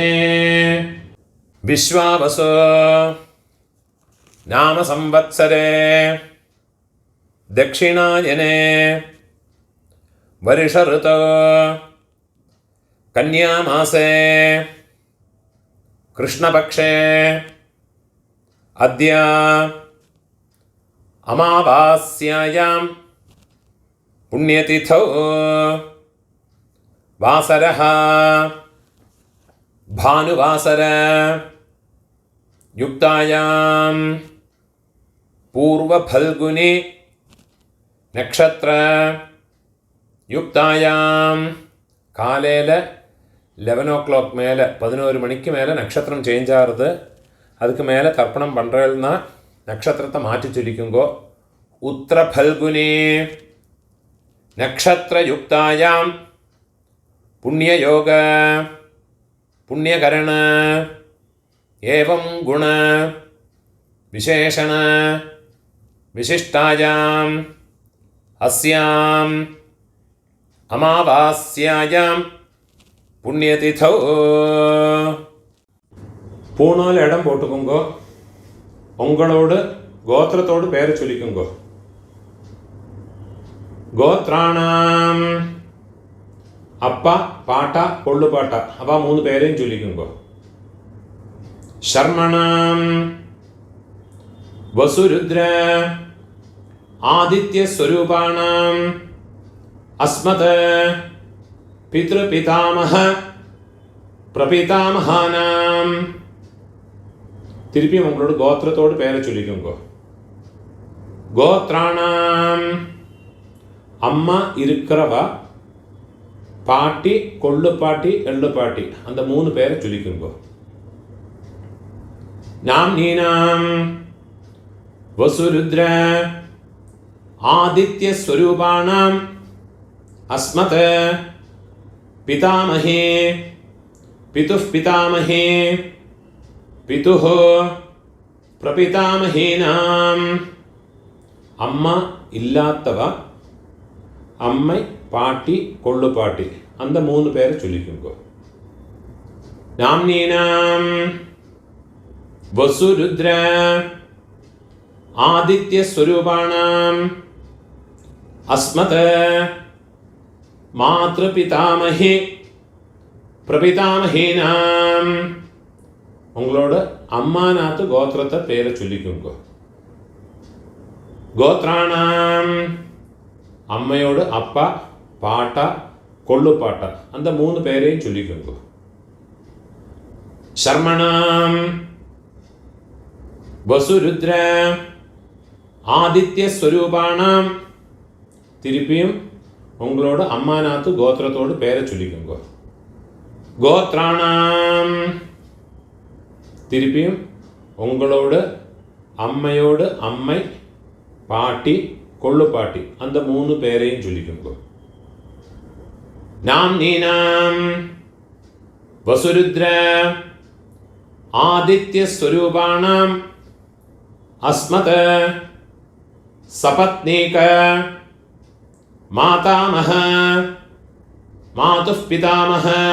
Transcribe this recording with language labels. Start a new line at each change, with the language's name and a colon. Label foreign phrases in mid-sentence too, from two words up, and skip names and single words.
Sanskrit: विश्वावसु नाम संवत्सरे दक्षिणायने वर्ष ऋतौ कन्यामासे कृष्णपक्षे अद्य अमावास्यायां पुण्यतिथौ वासरः भानुवासर युक्तायां पूर्वफल्गुनी नक्षत्र युक्तायां
Tamil: காலையில் 11 o'clock மேலே 11 மணிக்கு மேலே நட்சத்திரம் சேஞ்ச் ஆகிறது. அதுக்கு மேலே தர்ப்பணம் பண்ணுறதுனா நட்சத்திரத்தை மாற்றி சொல்லிக்குங்கோ.
Sanskrit: उत्तर फल्गुनी नक्षत्र युक्तायां पुण्ययोग पुण्यकरण एवं गुण विशेषण विशिष्टायाम् अस्याम् अमावास्यायां पुण्यतिथौ
Tamil: பூணால் இடம் போட்டுக்கோங்கோ. உங்களோடு கோத்திரத்தோடு பேரை சொல்லிக்கோங்கோ. கோத்ராணாம் அப்பா பாட்டா கொள்ளு பாட்டா அவ 3 பேரையும் சொல்லிக்கோங்கோ.
Sanskrit: शर्मणां वसुरुद्र आदित्य स्वरूपाणां अस्मत् पितृपितामह प्रपितामहानां
Tamil: திருப்பி உங்களோட கோத்திரத்தோடு பேரை சொல்லிக்கோங்க. கோத்ராணாம் அம்மா இருக்கிறவா பாட்டி கொள்ளு பாட்டி எள்ளு பாட்டி அந்த 3 பேரை சொல்லிக்கோங்க.
Sanskrit: नाम्नीनां वसुरुद्र आदित्य स्वरूपाणां अस्मत् पितामहे पितुः पितामहे पितुः प्रपितामहेनाम्
Tamil: அம்மா இல்லாத்தவ அம்மை பாட்டி கொள்ளு பாட்டி அந்த 3 பேரை சொல்லிக்கோங்க.
Sanskrit: नाम्नीनां वसुरुद्र आदित्य स्वरूपाणां अस्मत् मातृपितामहे प्रपितामहेनां
Tamil: உங்களோட அம்மா நாத்து கோத்திரத்தை பேரை சொல்லிக்கோங்க. கோத்ராணாம் அம்மையோட அப்பா பாட்டா கொள்ளு பாட்டா அந்த 3 பேரையும் சொல்லிக்கோங்க.
Sanskrit: शर्मणां वसुरुद्र आदित्य स्वरूपाणां
Tamil: திருப்பியும் உங்களோட அம்மா நாத்து கோத்திரத்தோடு பேரை சொல்லிக்கோங்க. கோத்ராணாம் திருப்பியும் உங்களோட அம்மையோடு அம்மை பாட்டி கொள்ளு பாட்டி அந்த 3 பேரையும் சொல்லிக்கோங்க.
Sanskrit: നാംനീനാം വസുരുദ്ര ആദിത്യസ്വരൂപാണാം അസ്മത് സപത്നീക മാതാമഹ മാതുഃ പിതാമഹ